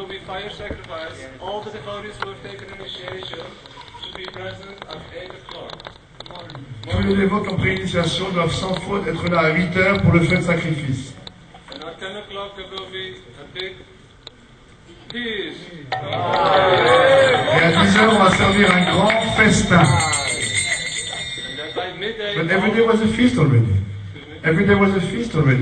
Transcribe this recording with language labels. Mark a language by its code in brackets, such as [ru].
[en] fire sacrifice, all the devotees who have taken initiation should be present at 8 o'clock. [fr] Tous les dévots qui ont pris l'initiation doivent sans faute être là à 8 heures pour le feu de sacrifice. [en] And at 10 o'clock there will be a big feast. [fr] Et à 10 heures, on va servir un grand festin. [en] And then by midday, But every day was a feast already. Every day was a feast already.